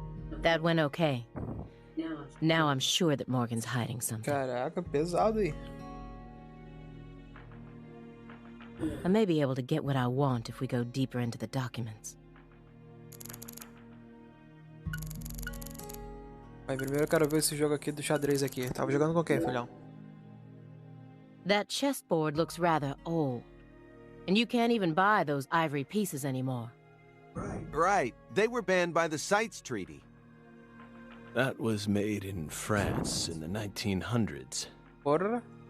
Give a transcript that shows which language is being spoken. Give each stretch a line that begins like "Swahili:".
English: That went okay. Now I'm sure that Morgan's hiding something.
Portuguese: Caraca, pesado aí.
English: I may be able to get what I want if we go deeper into the documents.
Portuguese: Mas primeiro eu quero ver esse jogo aqui do xadrez aqui. Tava jogando com quem, filhão?
English: That chessboard looks rather old. And you can't even buy those ivory pieces anymore. Right. They were banned by the CITES Treaty. That was made in France in the 1900s.
Portuguese: Porra.